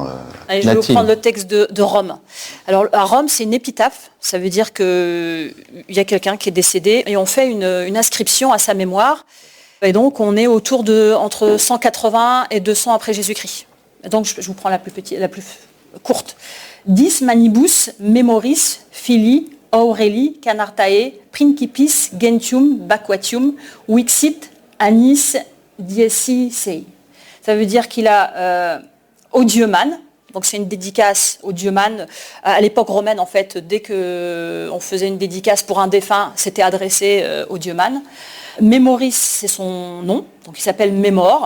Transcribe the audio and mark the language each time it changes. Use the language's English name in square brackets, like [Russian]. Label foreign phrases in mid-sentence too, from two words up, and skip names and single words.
[French] Allez, je vais vous prendre le texte de Rome. Alors, à Rome, c'est une épitaphe. Ça veut dire qu'il y a quelqu'un qui est décédé et on fait une inscription à sa mémoire. Et donc, on est autour de entre 180 et 200 après Jésus-Christ. Donc, je vous prends la plus courte. [Latin] Dis manibus memoris filii Aureli canartae principis gentium baquatium vixit annis dieci sei. [French] Ça veut dire qu'il a au dieuman. Donc c'est une dédicace au dieuman. À l'époque romaine, en fait, dès qu'on faisait une dédicace pour un défunt, c'était adressé au dieuman. Memoris, c'est son nom, donc il s'appelle Mémor.